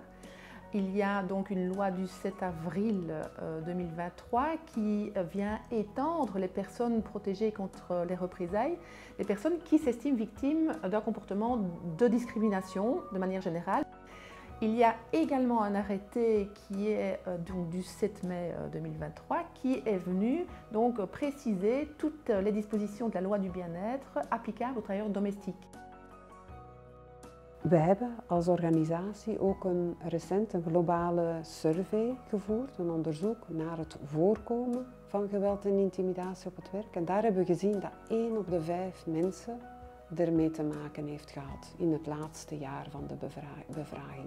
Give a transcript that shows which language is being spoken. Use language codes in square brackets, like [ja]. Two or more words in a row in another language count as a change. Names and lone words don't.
[fr] Il y a donc une loi du 7 avril 2023 qui vient étendre les personnes protégées contre les représailles, les personnes qui s'estiment victimes d'un comportement de discrimination de manière générale. Il y a également un arrêté qui est donc du 7 mai 2023 qui est venu donc préciser toutes les dispositions de la loi du bien-être applicables aux travailleurs domestiques. [nl] We hebben als organisatie ook recent een globale survey gevoerd, een onderzoek naar het voorkomen van geweld en intimidatie op het werk. En daar hebben we gezien dat 1 op de 5 mensen ermee te maken heeft gehad in het laatste jaar van de bevraging.